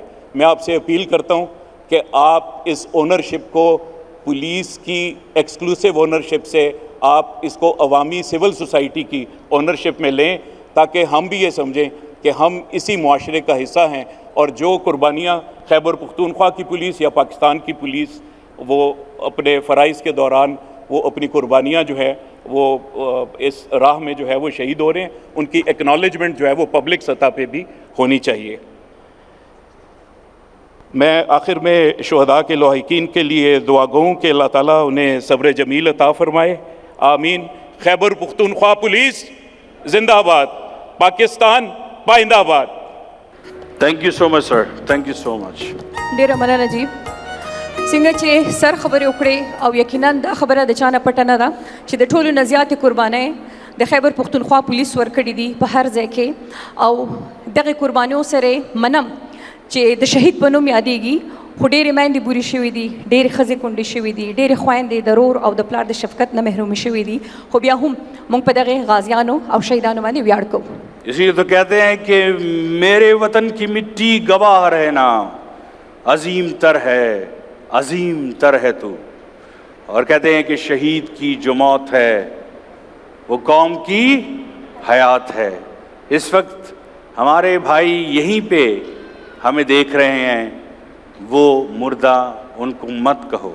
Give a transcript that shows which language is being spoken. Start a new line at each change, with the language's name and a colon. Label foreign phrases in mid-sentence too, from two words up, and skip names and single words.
Urdu: میں آپ سے اپیل کرتا ہوں کہ آپ اس اونرشپ کو پولیس کی
English: exclusive ownership
Urdu: سے آپ اس کو عوامی
English: civil society
Urdu: کی اونرشپ میں لیں، تاکہ ہم بھی یہ سمجھیں کہ ہم اسی معاشرے کا حصہ ہیں، اور جو قربانیاں خیبر پختونخوا کی پولیس یا پاکستان کی پولیس وہ اپنے فرائض کے دوران وہ اپنی قربانیاں جو ہے وہ اس راہ میں جو ہے وہ شہید ہو رہے ہیں، ان کی ایکنالجمنٹ جو ہے وہ پبلک سطح پہ بھی ہونی چاہیے۔ میں آخر میں شہداء کے لواحقین کے لیے دعا گو ہوں کہ اللہ تعالیٰ انہیں صبر جمیل عطا فرمائے، آمین۔ خیبر پختونخوا پولیس زندہ آباد، پاکستان پائندہ آباد۔
English: Thank you so much, sir. Thank you so much.
Pashto: ډیره مننه جی څنګه چې سر خبرې وکړې او یقینا دا خبره د چا نه پټه نه ده چې د ټولو نه زیاتې قربانۍ د خیبر پختونخوا پولیس ورکړي دي په هر ځای کې، او دغه قربانیو سره منم چې د شهید په نوم یادېږي، خو ډېرې میندې بورې شوي دي، ډېرې ښځې کونډې شوي دي، ډېرې خویندې د رور او د پلار د شفقت نه محرومې شوي دي، خو بیا هم موږ په دغه غازیانو او شهیدانو باندې ویاړ کوو۔
Urdu: اسی لیے تو کہتے ہیں کہ میرے وطن کی مٹی گواہ رہنا، عظیم تر ہے، عظیم تر ہے تو، اور کہتے ہیں کہ شہید کی جو موت ہے وہ قوم کی حیات ہے۔ اس وقت ہمارے بھائی یہیں پہ ہمیں دیکھ رہے ہیں، وہ مردہ ان کو مت کہو۔